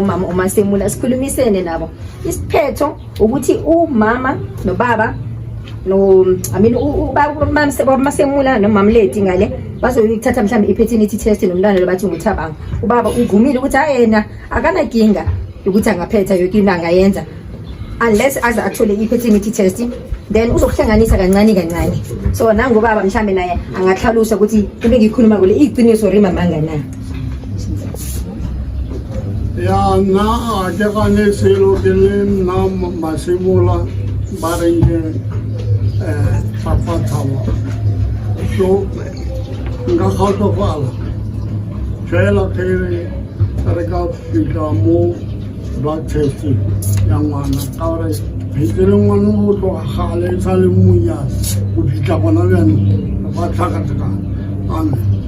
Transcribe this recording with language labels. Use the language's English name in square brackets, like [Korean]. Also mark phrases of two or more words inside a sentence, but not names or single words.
[Zulu] mama uMasemula sikhulumisene nabo isiphetho ukuthi umama nobaba no ubaba Masemula nomamleti ngale bazoyithatha mhlawumbe i- [English] paternity test [Zulu] nomntwana lobathi nguthabanga ubaba uvumile ukuthi ayena akanakinga ukuthi angaphetha yonke into angayenza unless aza athole i- [English] paternity test [Zulu] then uzokuhlanganisa kancane so nangu baba mhlambe naye angahlalusha ukuthi into ngikhuluma kule iqiniso rima mangana [Northern Sotho] ya na ke kane selo kele na Masemula barenge papa thawa so nga kgotsofala fela ke re ka fika mo [English] blood test [Northern Sotho] ya ngwana ka gore betere ngwana go tloga gale sa le monyane go fitlha bona bjane ba tlhakatlhakana amen